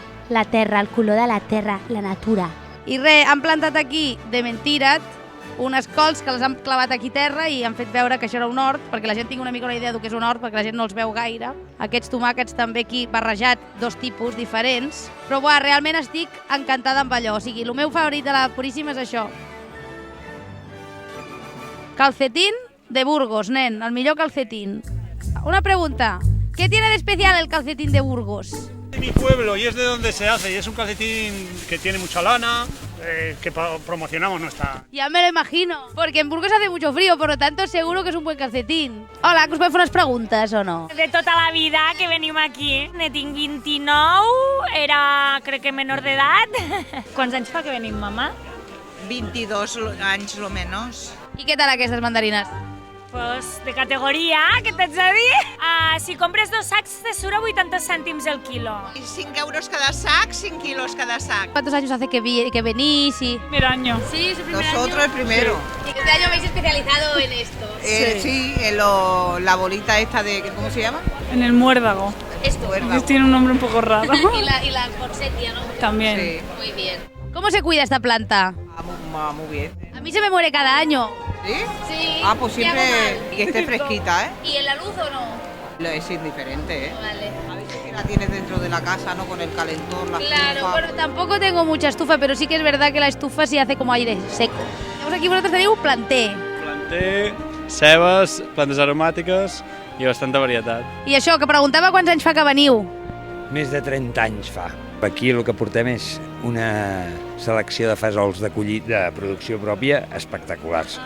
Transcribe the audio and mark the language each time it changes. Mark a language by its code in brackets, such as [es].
[ca] La terra, el color de la terra, la natura. I res, han plantat aquí, de mentira't, unes cols que les han clavat aquí a terra i han fet veure que això era un hort, perquè la gent tingui una mica una idea del que és un hort, perquè la gent no els veu gaire. Aquests tomàquets també aquí barrejat, 2 tipus diferents. Però realment estic encantada amb allò. O sigui, el meu favorit de la Puríssima és això. Calcetín de Burgos, nen, el millor calcetín. [es] Una pregunta, ¿qué tiene de especial el calcetín de Burgos? De mi pueblo y es de donde se hace y es un calcetín que tiene mucha lana, que promocionamos nuestra... Ya me lo imagino, porque en Burgos hace mucho frío, por lo tanto seguro que es un buen calcetín. [ca] Hola, que us podem fer unes preguntes o no? De tota la vida que venim aquí. Ne tinc 29, era crec que menor d'edat. Quants anys fa que venim, mama? 22 anys, lo menos. I què tal aquestes mandarines? Pues de categoria, què t'haig de dir? Si compres 2 sacs te surt a 80 cèntims el quilo. [es] Y 5 euros cada sac, 5 kilos cada sac. ¿Cuántos años hace que venís? Y... Primer año. Sí, es el primer Nosotros año. el primero. Sí. Y este año habéis especializado en esto. Sí, la bolita esta de, ¿cómo se llama? En el muérdago. Esto. Muérdago. Tiene un nombre un poco raro. y la forsythia, ¿no? También. Sí. Muy bien. ¿Cómo se cuida esta planta? Muy bien. A mí se me muere cada año. ¿Sí? Sí. Ah, pues ¿qué hago siempre mal? que esté fresquita, ¿eh? ¿Y en la luz o no? Es indiferente, ¿eh? Vale. A veces que la tienes dentro de la casa, ¿no? Con el calentor, la Claro, estufa. bueno, tampoco tengo mucha estufa, pero sí que es verdad que la estufa sí hace como aire seco. Tenemos aquí [ca] vosaltres teniu un planter. Planter, cebes, plantes aromàtiques i bastanta varietat. I això, que preguntava quants anys fa que veniu. Més de 30 anys fa. Aquí el que portem és una selecció de fesols de producció pròpia espectaculars.